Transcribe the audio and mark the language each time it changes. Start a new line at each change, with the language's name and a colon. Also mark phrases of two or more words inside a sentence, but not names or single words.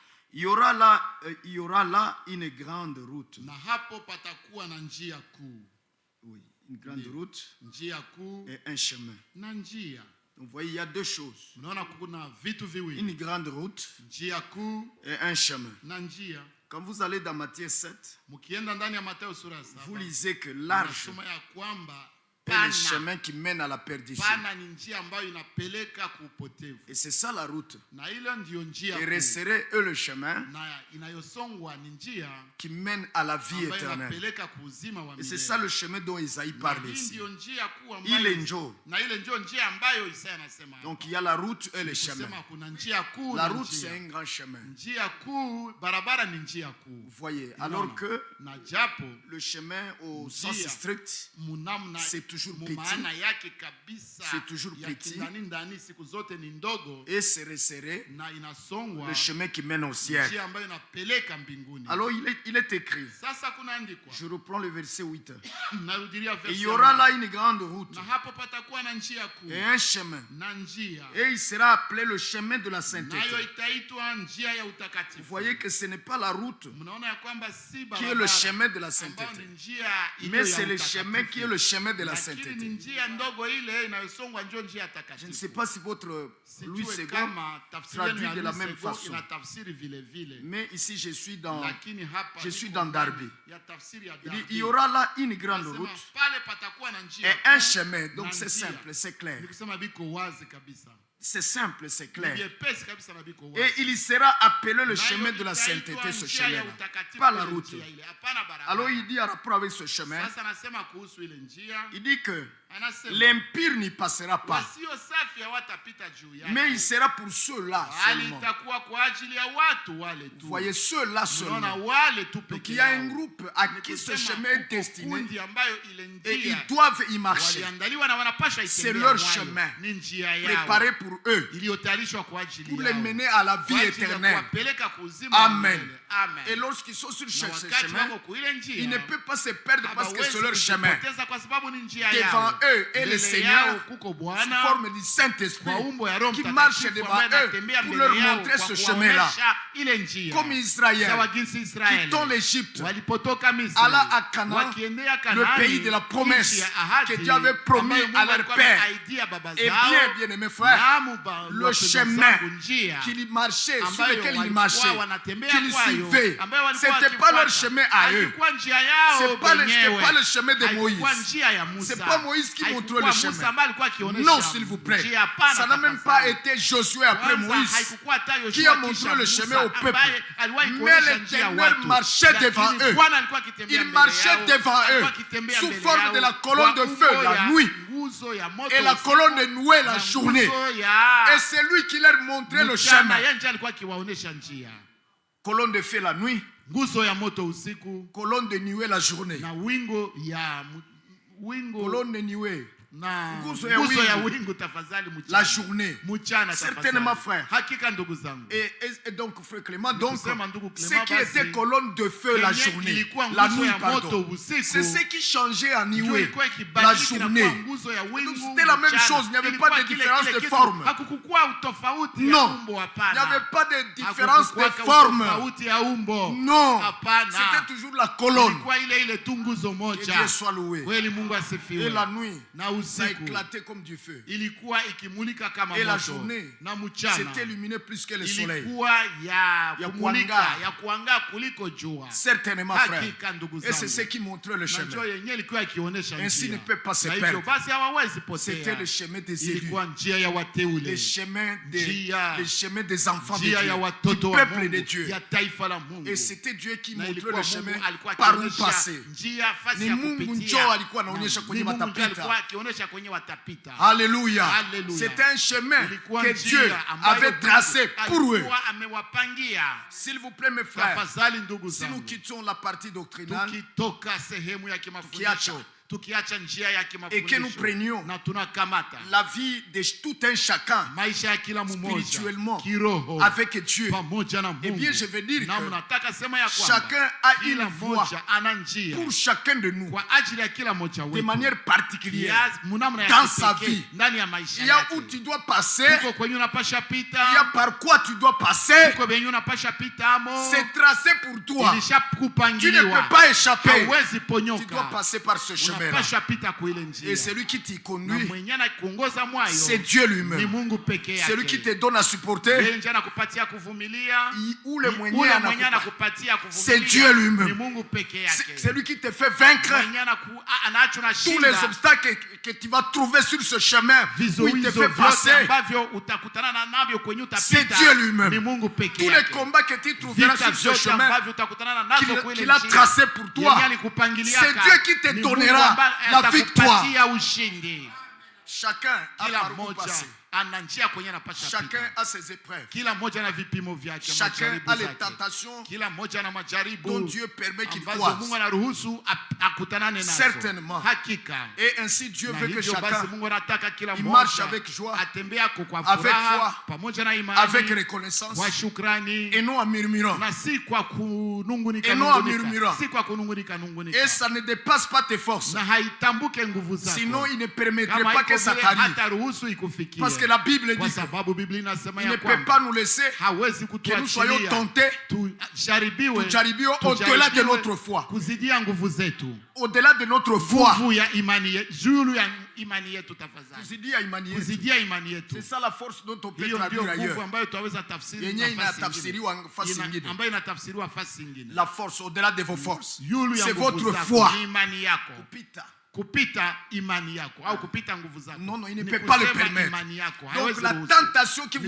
French: il y aura là une grande route.
Swahili: Na hapo patakuwa na njia kuu.
French: Oui, une grande route
Swahili: Njia kuu
French: et un chemin.
Swahili: na njia.
French: Donc vous voyez, il y a deux choses.
Swahili: Mnaona kuna vitu viwili.
French: Une grande route
Swahili: Njia kuu
French: et un chemin.
Swahili: na njia.
French: Quand vous allez dans Matthieu 7,
Swahili: Mkienda ndani ya Mathayo sura ya 7.
French: vous lisez que l'arche
Swahili: Nasoma ya kwamba
French: est le chemin qui mène à la perdition.
Swahili: pana ni njia ambayo inapeleka kuupotevu.
French: Et c'est ça la route.
Swahili: Na ile ndio njia
French: Et
Swahili: kuu.
French: resserrez eux le chemin
Swahili: Na inayosongwa ni njia
French: qui mène à la vie
Swahili: ambayo
French: éternelle.
Swahili: inapeleka kuuzima wa
French: Et c'est
Swahili: milele.
French: ça le chemin dont Isaïe parle
Swahili: Hii
French: ici.
Swahili: ndio njia kuu
French: Il est
Swahili: ambayo njo. na ile ndio njia ambayo Isaya anasema.
French: Donc il y a la route et le chemin.
Swahili: Kusema kuna njia kuu.
French: La
Swahili: na
French: route
Swahili: njia.
French: c'est un grand chemin.
Swahili: Njia kuu, barabara ni njia kuu.
French: Vous voyez, alors que
Swahili: na japo
French: le chemin au sens
Swahili: njia
French: strict,
Swahili: munamna
French: c'est toujours petit.
Swahili: maana yake kabisa
French: C'est toujours
Swahili: ya
French: petit.
Swahili: ndani siku zote ni ndogo
French: et c'est resserré
Swahili: na inasongwa
French: le chemin qui mène au ciel.
Swahili: njia ambayo inapeleka mbinguni.
French: Alors il est écrit,
Swahili: Sasa kunaandikwa,
French: je reprends le verset 8.
Swahili: narudilia verse.
French: Il y aura là une grande route
Swahili: na hapo patakuwa na njia kuu
French: et un chemin.
Swahili: na njia,
French: Et il sera appelé le chemin de la sainteté.
Swahili: nayo itaitwa njia ya
French: Vous
Swahili: utakatifu.
French: voyez que ce n'est pas la route
Swahili: Mnaona ya kwamba si
French: qui est le
Swahili: barabara
French: chemin de la
Swahili: ambayo
French: sainteté,
Swahili: ni njia iliyo
French: mais
Swahili: ya
French: c'est le
Swahili: utakatifu.
French: chemin qui est le chemin de la
Swahili: Lakini ni
French: sainteté.
Swahili: njia ndogo ile inayosongwa ndio njia
French: Je ne
Swahili: takatifu.
French: sais pas si votre Louis
Swahili: Sijue
French: II
Swahili: kama tafsiri
French: traduit
Swahili: ya
French: de la
Swahili: Louis
French: même
Swahili: II
French: façon.
Swahili: inatafsiri vile vile.
French: Mais ici je suis dans
Swahili: Lakini hapa
French: je suis
Swahili: niko
French: dans
Swahili: ndani
French: Darby.
Swahili: ya tafsiri ya
French: Il dit,
Swahili: Darby.
French: il y aura là une grande
Swahili: Nasema,
French: route
Swahili: pale patakuwa na njia
French: et un
Swahili: kuu
French: chemin.
Swahili: na
French: Donc c'est
Swahili: njia.
French: simple, c'est clair.
Swahili: Nikusema biko wazi kabisa.
French: C'est simple, c'est
Swahili: Ni
French: clair.
Swahili: vyepesi kabisa na biko
French: Et
Swahili: wazi.
French: il y sera appelé le
Swahili: Nayo
French: chemin de la
Swahili: itaitwa
French: sainteté, ce
Swahili: njia ya
French: chemin-là.
Swahili: utakatifu
French: Pas la
Swahili: ile
French: route.
Swahili: njia ile. Hapana barabara.
French: Alors il dit en rapport avec ce chemin,
Swahili: Sasa nasema kuhusu ile njia.
French: il dit que
Swahili: Anasema
French: l'impur n'y passera pas.
Swahili: wasio safi hawatapita juu yake.
French: Mais il sera pour ceux-là
Swahili: Bali
French: seulement.
Swahili: itakuwa kwa ajili ya watu wale tu.
French: Vous voyez, ceux-là
Swahili: Unaona
French: seulement.
Swahili: wale tu
French: Donc
Swahili: peke
French: il y a un
Swahili: yao.
French: groupe à qui ce
Swahili: Nikusema
French: chemin est
Swahili: kuko
French: destiné
Swahili: kundi ambayo ile
French: et
Swahili: njia
French: ils doivent y marcher.
Swahili: waliandaliwa na wanapasha
French: C'est
Swahili: itembea
French: leur
Swahili: mwayo.
French: chemin
Swahili: Ni njia yao
French: préparé pour eux,
Swahili: iliyotayarishwa kwa ajili
French: pour les
Swahili: yao.
French: mener à la vie
Swahili: Kwa ajili ya
French: éternelle.
Swahili: kuwapeleka kuuzima wa
French: Amen.
Swahili: milele.
French: Amen. Et lorsqu'ils sont sur
Swahili: Na
French: ce
Swahili: wakati
French: chemin,
Swahili: wako kwa ile njia,
French: ils ne peuvent pas se perdre parce que
Swahili: hawawezi
French: c'est leur chemin.
Swahili: kujipoteza kwa sababu ni njia
French: Devant
Swahili: yao.
French: eux et le
Swahili: Mbele
French: Seigneur,
Swahili: yao kuko
French: sous
Swahili: Bwana
French: forme du Saint-Esprit,
Swahili: kwa umbo ya Roho
French: qui
Swahili: Mtakatifu
French: marche devant
Swahili: ambaye
French: eux
Swahili: anatembea
French: pour
Swahili: mbele
French: leur
Swahili: yao
French: montrer
Swahili: kwa
French: ce chemin-là.
Swahili: kuwaonyesha ile njia.
French: Comme Israël,
Swahili: Sawa jinsi Israeli
French: quittant l'Égypte,
Swahili: walipotoka Misri
French: alla à Canaan,
Swahili: wakiendea
French: le
Swahili: Kanaani,
French: pays de la promesse
Swahili: nchi ya ahadi,
French: que Dieu avait promis
Swahili: ambayo Mungu
French: à leur
Swahili: alikuwa
French: père.
Swahili: ameahidia baba
French: Et
Swahili: zao.
French: bien, bien-aimés frères,
Swahili: Naam,
French: le
Swahili: wapendwa
French: chemin
Swahili: zangu, njia
French: qu'ils marchaient, sur
Swahili: ambayo
French: lequel ils
Swahili: walikuwa
French: marchaient,
Swahili: wanatembea
French: qu'ils
Swahili: kwayo,
French: suivaient,
Swahili: ambayo walikuwa
French: c'était pas leur
Swahili: wakifuata.
French: chemin à eux.
Swahili: Haikuwa njia yao
French: C'était pas
Swahili: wenyewe.
French: le chemin de
Swahili: Haikuwa
French: Moïse.
Swahili: njia ya Musa.
French: C'est pas Moïse qui
Swahili: Haikuwa
French: montrait le
Swahili: Musa
French: chemin.
Swahili: ambaye alikuwa akionyesha
French: Non, s'il vous plaît.
Swahili: njia. Hapana,
French: Ça n'a même pas
Swahili: tafadhali.
French: été Josué après
Swahili: Kwanza,
French: Moïse
Swahili: haikukuwa hata Yoshua
French: qui a
Swahili: kisha
French: montré le
Swahili: Musa
French: chemin au peuple.
Swahili: ambaye aliwahi
French: Mais
Swahili: kuonyesha njia
French: l'Éternel
Swahili: watu.
French: marchait
Swahili: Lakini
French: devant eux.
Swahili: Bwana alikuwa akitembea
French: Il
Swahili: mbele
French: marchait
Swahili: yao,
French: devant eux,
Swahili: alikuwa akitembea
French: sous
Swahili: mbele
French: forme
Swahili: yao,
French: de la colonne de
Swahili: kwa
French: feu
Swahili: umbo
French: la
Swahili: ya
French: nuit
Swahili: nguzo ya moto
French: et la
Swahili: usiku,
French: colonne de nuée la
Swahili: na
French: journée.
Swahili: nguzo ya
French: Et c'est lui qui leur montrait le
Swahili: mchana.
French: chemin.
Swahili: Yeye ndiye alikuwa akiwaonyesha njia.
French: Colonne de feu la nuit,
Swahili: Nguzo ya moto usiku
French: colonne de nuée la journée.
Swahili: na wingo ya wingo
French: Colonne de nuée
Swahili: na nguzo nguzo ya ya wingu. wingu tafadhali
French: la
Swahili: mchana.
French: journée.
Swahili: Mchana
French: Certainement,
Swahili: tafadhali.
French: frère.
Swahili: Hakika ndugu zangu.
French: Et donc, frère Clément, donc,
Swahili: Kusema ndugu
French: ce
Swahili: Clément
French: qui
Swahili: basi,
French: était colonne de feu la
Swahili: yenye
French: journée,
Swahili: ilikuwa
French: la
Swahili: nguzo
French: nuit,
Swahili: ya moto
French: pardon,
Swahili: usiku,
French: c'est ce qui changeait en
Swahili: ndio
French: nuée
Swahili: ilikuwa
French: la
Swahili: ikibadilika na kuwa
French: journée.
Swahili: nguzo ya wingu.
French: Donc, c'était la même
Swahili: mchana.
French: chose, il n'y avait
Swahili: Ilikuwa
French: pas de
Swahili: kile
French: différence
Swahili: kile
French: de
Swahili: kitu.
French: forme.
Swahili: Hakukukuwa utofauti ya
French: Non,
Swahili: umbo,
French: il
Swahili: hapana.
French: n'y avait pas de différence de
Swahili: Hakukukuwa
French: forme.
Swahili: utofauti ya umbo.
French: Non,
Swahili: Hapana.
French: c'était toujours la colonne.
Swahili: Ilikuwa ile tu nguzo
French: Que
Swahili: moja.
French: Dieu soit loué.
Swahili: Kweli Mungu asifiwe.
French: Et la nuit,
Swahili: Na
French: ça
Swahili: usiku
French: éclatait comme du feu.
Swahili: ilikuwa ikimulika kama
French: Et la
Swahili: moto.
French: journée,
Swahili: Na mchana
French: c'était lumineux plus que le soleil.
Swahili: ilikuwa ya Ya kumulika, kuangaa. ya kuangaa kuliko jua.
French: Certainement, frère.
Swahili: Hakika ndugu
French: Et c'est
Swahili: zangu.
French: ce qui montrait le
Swahili: Na njoo
French: chemin.
Swahili: yenyewe ilikuwa ikionyesha
French: Ainsi
Swahili: njia.
French: ne peut pas se
Swahili: Na hivyo
French: perdre.
Swahili: basi hawawezi
French: C'était
Swahili: potea.
French: le chemin des élus,
Swahili: Ilikuwa njia ya wateule.
French: le chemin
Swahili: Njia.
French: des enfants de
Swahili: Njia ya
French: Dieu, du
Swahili: watoto wa
French: peuple de
Swahili: Mungu,
French: Dieu.
Swahili: ya taifa la Mungu.
French: Et c'était Dieu qui
Swahili: Na
French: montrait
Swahili: ilikuwa
French: le
Swahili: Mungu
French: chemin
Swahili: alikuwa
French: par où
Swahili: akionyesha
French: passer.
Swahili: njia fasi Ni ya Mungu kupitia. njoo alikuwa anaonyesha Na kwenye ni Mungu watapita. alikuwa akionyesha kwenye watapita.
French: Alléluia. Alléluia. C'était un chemin
Swahili: Ilikuwa
French: que
Swahili: njia
French: Dieu
Swahili: ambayo
French: avait
Swahili: Mungu
French: tracé pour eux.
Swahili: alikuwa amewapangia.
French: S'il vous plaît, mes frères,
Swahili: Tafadhali ndugu
French: si nous
Swahili: zangu,
French: quittons la partie doctrinale,
Swahili: tukitoka sehemu ya kimafundisho, tukiacha tukiacha njia yake
French: et que nous
Swahili: mafundisho
French: prenions
Swahili: na tunakamata
French: la vie de tout un chacun
Swahili: maisha ya kila mmoja
French: spirituellement
Swahili: kiroho
French: avec Dieu,
Swahili: pamoja na eh Mungu.
French: bien je veux dire
Swahili: Na
French: que
Swahili: mnataka sema ya kwamba
French: chacun a
Swahili: kila
French: une voie
Swahili: mmoja ana njia
French: pour chacun de nous
Swahili: kwa ajili ya kila mmoja
French: de
Swahili: wetu
French: manière particulière.
Swahili: namna ya
French: dans sa
Swahili: kipekee
French: vie.
Swahili: ndani ya maisha
French: Il y a
Swahili: yake.
French: où tu dois passer,
Swahili: Uko kwenye unapasha
French: il y a
Swahili: pita,
French: par quoi tu dois passer.
Swahili: uko kwenye unapasha pita amo,
French: C'est tracé pour toi. Tu ne
Swahili: ilishakupangiliwa,
French: peux pas échapper.
Swahili: hauwezi
French: Tu dois
Swahili: ponyoka,
French: passer par ce chemin-là.
Swahili: unapasha pita kwa ile
French: Et
Swahili: njia.
French: celui qui t'y
Swahili: Na
French: conduit,
Swahili: mwenye anakuongoza mwayo
French: c'est Dieu
Swahili: ni
French: lui-même.
Swahili: Mungu peke yake.
French: Celui qui te donne à supporter,
Swahili: Yeye ndiye anakupatia kuvumilia,
French: ou le
Swahili: ule
French: moyen
Swahili: mwenye anakupatia
French: c'est
Swahili: kuvumilia
French: Dieu lui-même.
Swahili: ni Mungu peke yake.
French: Celui qui te fait vaincre
Swahili: Mwenye anaacho na
French: tous les
Swahili: shinda
French: obstacles que tu vas trouver sur ce chemin où il te
Swahili: vizuizo
French: fait
Swahili: vyote
French: passer.
Swahili: ambavyo utakutana navyo kwenye
French: C'est
Swahili: utapita
French: Dieu lui-même.
Swahili: ni Mungu peke
French: Tous les
Swahili: yake.
French: combats que tu trouveras
Swahili: Vita
French: sur ce
Swahili: vyote
French: chemin
Swahili: ambavyo utakutana nazo kwa ile
French: qu'il a
Swahili: njia,
French: tracé pour toi,
Swahili: yenye alikupangilia
French: c'est Dieu qui te
Swahili: ni Mungu
French: donnera
Swahili: ambaye
French: la victoire.
Swahili: atakupatia ushindi.
French: Chacun a
Swahili: Kila
French: par où
Swahili: mmoja
French: passer.
Swahili: ana njia kwenye anapasha
French: Chacun
Swahili: pita.
French: a ses épreuves.
Swahili: Kila mmoja na vipimo vyake,
French: Chacun
Swahili: majaribu
French: a les
Swahili: zake.
French: tentations
Swahili: Kila mmoja na majaribu
French: dont Dieu permet qu'il
Swahili: ambazo
French: croise.
Swahili: Mungu anaruhusu akutanane nazo.
French: Certainement.
Swahili: Hakika.
French: Et ainsi Dieu
Swahili: Na
French: veut que
Swahili: hivyo basi
French: chacun
Swahili: Mungu anataka kila
French: il marche
Swahili: mmoja
French: avec joie,
Swahili: atembeako kwa
French: avec
Swahili: furaha
French: foi,
Swahili: pamoja na imani,
French: avec reconnaissance
Swahili: kwa shukrani
French: et non en murmurant.
Swahili: na si kwa kunungunika
French: Et non en
Swahili: nungunika,
French: murmurant.
Swahili: si kwa kunungunika nungunika,
French: Et ça ne dépasse pas tes forces.
Swahili: na haitambuke nguvu zako.
French: Sinon, il ne permettrait
Swahili: Kama
French: pas
Swahili: iko
French: que ça
Swahili: vile
French: t'arrive.
Swahili: hataruhusu ikufikie.
French: Parce que la Bible
Swahili: Kwa
French: dit
Swahili: sababu Biblia inasema
French: qu'il ne
Swahili: ya
French: peut
Swahili: kwamba
French: pas nous laisser
Swahili: hawezi
French: que nous soyons
Swahili: kutuachilia
French: tentés,
Swahili: tujaribiwe
French: au-delà de notre foi.
Swahili: kuzidia nguvu zetu,
French: Au-delà de notre foi.
Swahili: nguvu ya imani yetu, juu ya imani yetu tafadhali, Kuzidia imani yetu. kuzidia imani yetu.
French: C'est ça la force dont on peut
Swahili: Hiyo ndio
French: traduire
Swahili: nguvu
French: ailleurs.
Swahili: ambayo tunaweza tafsiri Yenye nafasi inatafsiriwa nyingine. nafasi nyingine. Ambayo inatafsiriwa nafasi nyingine.
French: La force au-delà de vos forces.
Swahili: Yulu ya
French: C'est
Swahili: nguvu
French: votre
Swahili: zako,
French: foi.
Swahili: ni imani yako. Kupita. Kupita imani yako au kupita nguvu zako.
French: Non, non, il ne
Swahili: Ni
French: peut pas le
Swahili: kusema
French: permettre.
Swahili: imani yako.
French: Donc
Swahili: Haiwezi
French: la
Swahili: ruhusu.
French: tentation qui